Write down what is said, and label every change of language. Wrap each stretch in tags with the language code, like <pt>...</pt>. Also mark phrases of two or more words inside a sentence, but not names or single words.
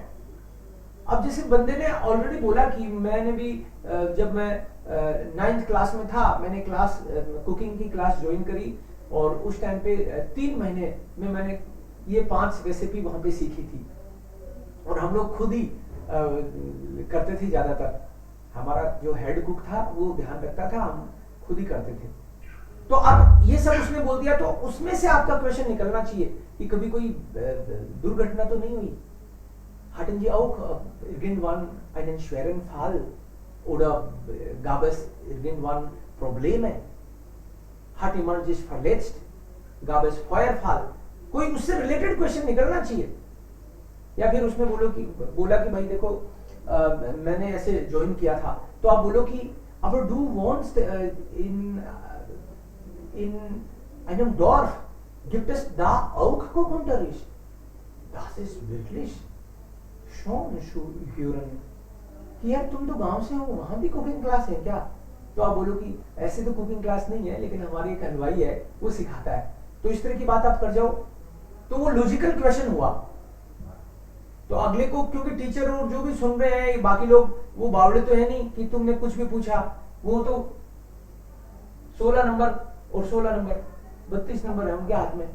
<hi>अब जैसे बंदे ने ऑलरेडी बोला कि मैंने भी जब मैं 9th क्लास में था, मैंने</hi> <en>class cooking</en> <hi>की क्लास ज्वाइन करी, और उस टाइम पे 3 महीने में मैंने ये 5 रेसिपी वहां पे सीखी थी, और हम लोग खुद ही करते थे। ज्यादातर हमारा जो</hi> <en>head cook</en> <hi>था वो ध्यान रखता था, हम खुद ही करते थे। तो अब ये सब उसने बोल दिया, तो उसमें से आपका क्वेश्चन निकलना चाहिए कि कभी कोई दुर्घटना तो नहीं हुई?</hi> <de>Hatten Sie auch irgendwann einen schweren Fall oder gab es irgendwann Probleme? Hat jemand sich verletzt? Gab es Feuerfall?</de> <hi>कोई उससे</hi> <en>related question</en> <hi>निकलना चाहिए। या फिर उसने बोला कि भाई देखो मैंने ऐसे ज्वाइन किया था, तो आप बोलो कि</hi> <de>aber du wohnst in einem Dorf, gibt es da auch Kochunterricht? Das ist wirklich schon hören</de> <hi>कि यार तुम तो गांव से हो, वहां भी</hi> <en>cooking class</en> <hi>है क्या? तो आप बोलो कि ऐसे तो</hi> <en>cooking class</en> <hi>नहीं है, लेकिन हमारी एक हलवाई है वो सिखाता है। तो इस तरह की बात आप कर जाओ तो वो</hi> <en>logical question</en> <hi>हुआ। तो अगले को, क्योंकि टीचर और जो भी सुन रहे हैं बाकी लोग, वो बावड़े तो है नहीं कि तुमने कुछ भी पूछा, वो तो 16 नंबर और 16 नंबर 32 नंबर है उनके हाथ में।</hi>